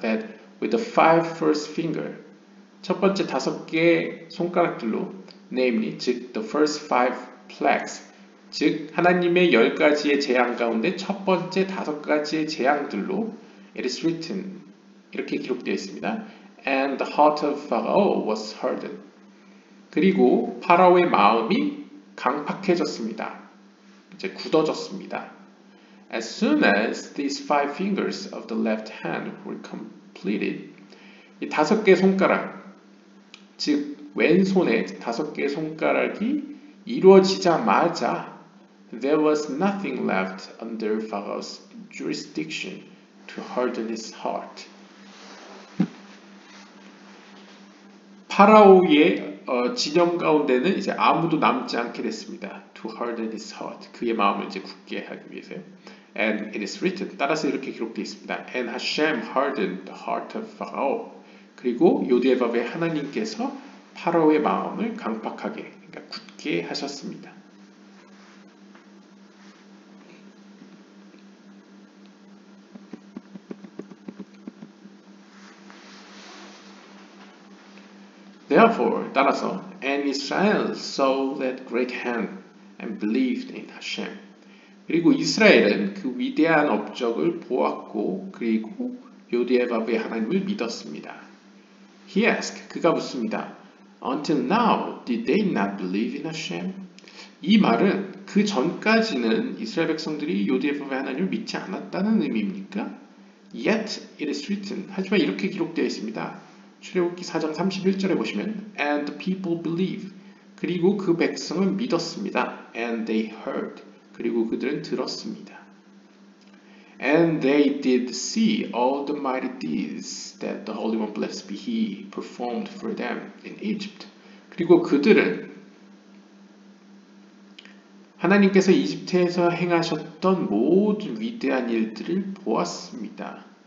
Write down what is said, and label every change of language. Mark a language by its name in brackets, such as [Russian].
[English] That with the 5 first finger, [Korean] 첫 번째 5개의 손가락들로, [English] namely, [Korean] 즉 [English] the first 5 plagues, [Korean] 즉 하나님의 10가지의 재앙 가운데 첫 번째 5가지의 재앙들로 [English] it is written, [Korean] 이렇게 기록되어 있습니다. [English] And the heart of Pharaoh was hardened. [Korean] 그리고 파라오의 마음이 강팍해졌습니다. 이제 굳어졌습니다. [English] As soon as these 5 fingers of the left hand were completed, [Korean] 이 5개의 손가락, 즉 왼손의 5개의 손가락이 이루어지자마자 [English] there was nothing left under Pharaoh's jurisdiction to harden his heart. [Korean] 파라오의 진영 가운데는 이제 아무도 남지 않게 됐습니다. [English] To harden his heart. [Korean] 그의 마음을 이제 굳게 하기 위해서요. [English] And it is written. [Korean] 따라서 이렇게 기록되어 있습니다. [English] And Hashem hardened the heart of Pharaoh. [Korean] 그리고 요디에밥의 하나님께서 파라오의 마음을 강팍하게, 그러니까 굳게 하셨습니다. [English] Therefore, [Korean] 따라서, [English] and Israel saw that great hand and believed in Hashem. [Korean] 그리고 이스라엘은 그 위대한 업적을 보았고, 그리고 요디에밥의 하나님을 믿었습니다. [English] He asked, [Korean] 그가 묻습니다. [English] Until now, did they not believe in Hashem? [Korean] 이 말은 그 전까지는 이스라엘 백성들이 요디에밥의 하나님을 믿지 않았다는 의미입니까? [English] Yet it is written. [Korean] 하지만 이렇게 기록되어 있습니다. 출애굽기 4장 31절에 보시면 [English] And the people believe. [Korean] 그리고 그 백성은 믿었습니다. [English] And they heard. [Korean] 그리고 그들은 들었습니다. [English] And they did see all the mighty deeds that the Holy One, blessed be He, performed for them in Egypt. [Korean] 그리고 그들은 하나님께서 이집트에서 행하셨던 모든 위대한 일들을 보았습니다.